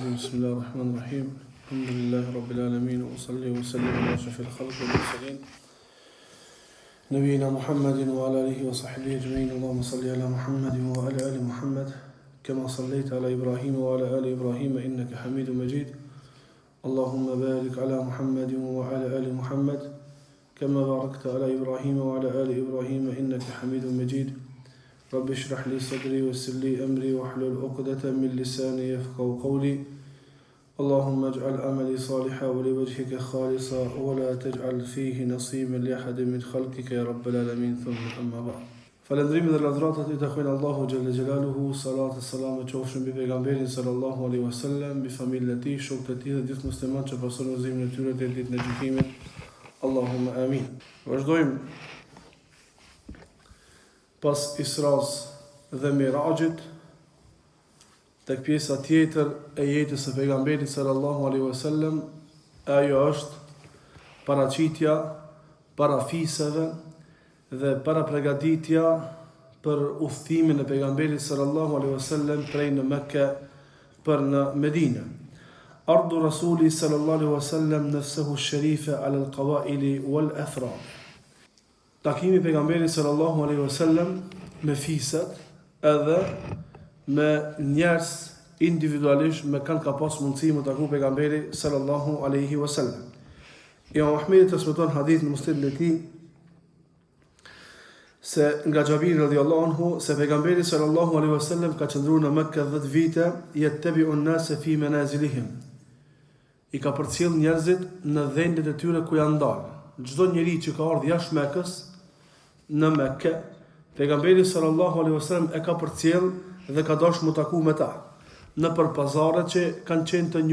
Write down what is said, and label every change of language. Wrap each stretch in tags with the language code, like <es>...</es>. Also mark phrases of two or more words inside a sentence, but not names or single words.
<ar>بسم الله الرحمن الرحيم الحمد لله رب العالمين وصل وسلم على أشرف الخلق والمرسلين نبينا محمد وعلى آله وصحبه أجمعين. اللهم صل على محمد وعلى آل محمد كما صليت على إبراهيم وعلى آل إبراهيم إنك حميد مجيد. اللهم بارك على محمد وعلى آل محمد كما باركت على إبراهيم وعلى آل إبراهيم إنك حميد مجيد. رب اشرح لي صدري ويسر لي أمري واحلل عقدة من لساني يفقهوا قولي. اللهم اجعل عملي صالحا ولوجهك خالصا ولا تجعل فيه نصيبا لأحد من خلقك يا رب العالمين. ثم أما بعد.</ar> <sq>Falendrimi dhe lavdratat i takojnë Allahu</sq> <ar>جل جلاله,</ar> <sq>salat e salam e qofshin mbi pejgamberin</sq> <ar>صلى الله عليه وسلم,</ar> <sq>mbi familjen e tij, shokët e tij dhe gjithë muslimanët që pasojnë udhëzimin e tyre deri ditën e gjykimit.</sq> <ar>اللهم آمين.</ar> <sq>Vazdojmë pas Isras dhe Mirajit tek pjesa tjetër e jetës së pejgamberit</sq> <ar>صلى الله عليه وسلم.</ar> <sq>Ajo është paraqitja parafiseve dhe parapregaditja për udhëtimin e pejgamberit</sq> <ar>صلى الله عليه وسلم</ar> <sq>prej në Mekke për në Medinë.</sq> <ar>عرض الرسول صلى الله عليه وسلم نفسه الشريفة على القبائل والأفراد.</ar> <sq>Takimi pejgamberit</sq> <ar>صلى الله عليه وسلم</ar> <sq>me fisat edhe me njerëz individualisht me kanë ka pas mundësi më taku pejgamberi</sq> <ar>صلى الله عليه وسلم.</ar> <sq>Imam Ahmedi transmeton hadith në Musnedin e tij se nga Xhabir</sq> <ar>رضي الله عنه</ar> <sq>se pejgamberi</sq> <ar>صلى الله عليه وسلم</ar> <sq>ka qëndruar në Mekë 10 vite</sq> <ar>يتتبع الناس في منازلهم.</ar> <sq>I ka përcjell njerëzit në vendet e tyre ku janë ndarë. Çdo njeri që ka ardhur jashtë Mekës në Mekë, pejgamberi</sq> <ar>صلى الله عليه وسلم</ar> <sq>e ka përcjell dhe ka dashur mu taku me ta në për pazare që kanë qenë të</sq>